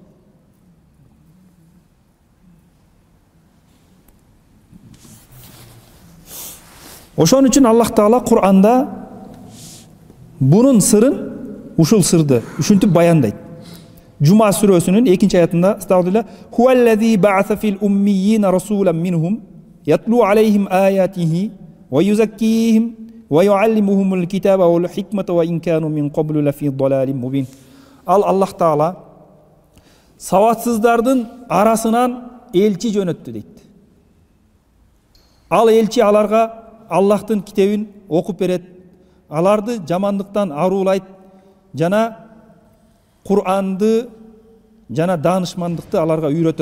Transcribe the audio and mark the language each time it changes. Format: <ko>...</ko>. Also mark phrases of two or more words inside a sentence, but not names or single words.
<ky>Ошон үчүн Аллах Таала Кур'анда бунун сырын, ушул сырды ушинтип баяндайт. Жума сүрөсүнүн 2-ci аятында:</ky> <ar>"أستغفر الله. هو الذي بعث في الأميين رسولا منهم يتلو عليهم آياته ويزكيهم ويعلمهم الكتاب والحكمة وإن كانوا من قبل لفي ضلال مبين."</ar> <ky>Аллах Таала сабатсыздардын арасынан элчи жөнөттү дейт. Ал элчи аларга Аллахтын китебин окуп берет, аларды жамандыктан аруулайт, жана Кур'анды жана даанышмандыкты аларга үйрөтөт.</ky>